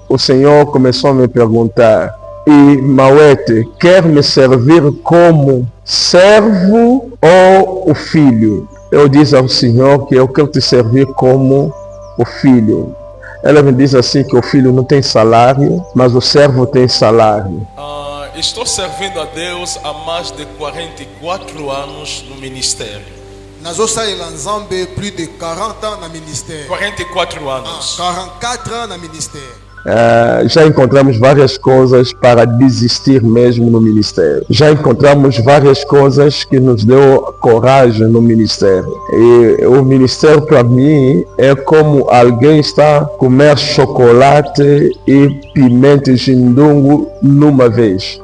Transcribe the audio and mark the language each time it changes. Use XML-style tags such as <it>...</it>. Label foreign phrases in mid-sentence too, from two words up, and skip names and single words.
<pt>O Senhor começou a me perguntar: e Mauete, quer me servir como servo ou o filho? Eu disse ao Senhor que eu quero te servir como o filho. Ela me diz assim que o filho não tem salário, mas o servo tem salário. Estou servindo a Deus há mais de 44 anos no ministério.</pt> <fr>Plus de 40 ans</fr> <pt>no ministério. 44 anos. 44 ans no ministério. Já encontramos várias coisas para desistir mesmo no ministério. Já encontramos várias coisas que nos deu coragem no ministério. E o ministério para mim é como alguém está a comer chocolate e pimenta de xindungo numa vez.</pt>